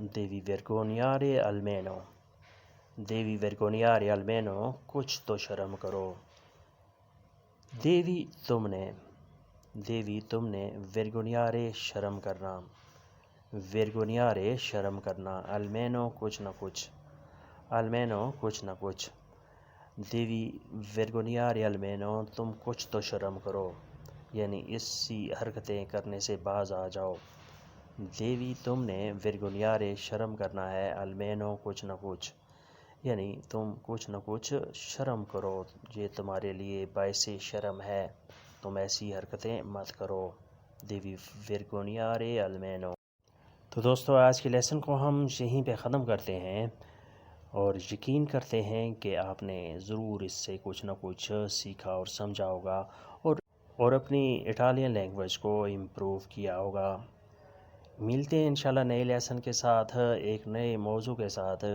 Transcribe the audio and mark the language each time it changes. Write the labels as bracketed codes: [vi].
[it] devi vergognare almeno. devi vergognare almeno. [ur] کچھ تو شرم کرو. devi تم نے vergognare شرم کرنا. vergognare شرم کرنا. almeno کچھ نہ کچھ. almeno کچھ نہ کچھ. [it] devi vergognare almeno. [ur] تم کچھ تو شرم کرو. یعنی اسی حرکتیں کرنے سے باز آ جاؤ. devi تم نے vergognare شرم کرنا ہے. almeno کچھ نہ کچھ. یعنی تم کچھ نہ کچھ شرم کرو. یہ تمہارے لیے باعث شرم ہے. تم ایسی حرکتیں مت کرو. [it] devi vergognare almeno. [ur] تو دوستو آج کے لیسن کو ہم یہیں پہ ختم کرتے ہیں اور یقین کرتے ہیں کہ آپ نے ضرور اس سے کچھ نہ کچھ سیکھا اور سمجھا ہوگا اور اپنی اٹالین لینگویج کو امپروو کیا ہوگا. ملتے ہیں انشاءاللہ نئے لیسن کے ساتھ ایک نئے موضوع کے ساتھ.